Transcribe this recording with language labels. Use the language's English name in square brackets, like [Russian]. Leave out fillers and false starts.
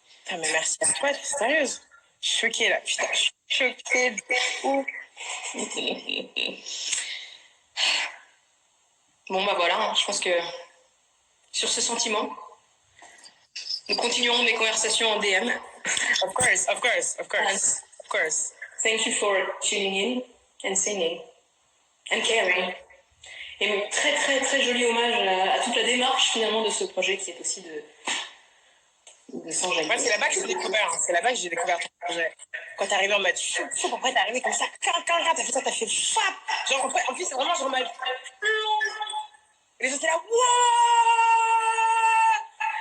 [French] Ah, mais merci à toi, t'es sérieuse? Je suis choquée, là. Putain, je suis choquée de ouf. Bon, bah voilà, hein. Je pense que sur ce sentiment, nous continuerons mes conversations en DM. [English] Of course, of course, of course, of course. Thank you for tuning in and singing and caring. [French] Et très très très joli hommage à toute la démarche finalement de ce projet qui est aussi de s'enjailler. Moi, c'est là-bas que j'ai découvert. Hein. C'est là-bas que j'ai découvert ton projet. Quand t'es arrivé en mode chou, après t'es arrivé comme ça, t'as fait ça, t'as fait fap. Genre, en plus, c'est vraiment genre en mode. Et les gens étaient là, wouah!